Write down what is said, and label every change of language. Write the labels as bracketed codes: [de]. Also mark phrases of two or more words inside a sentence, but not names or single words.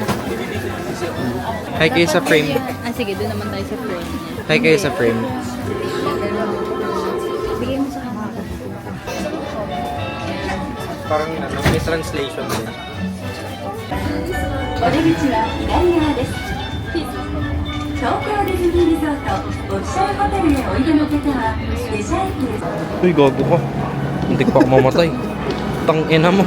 [tl] Hi kayo sa frame. Sige, doon naman tayo sa frame. Hi kayo sa frame. Bigay mo sa kamera. Parang may translation din. [ja] お出口は左側です。東京ディズニーリゾートオフィシャルホテルへおいでの方は列車駅です。 [tl] Uy, gago ka. Muntik pa ako mamatay. Tangina mo.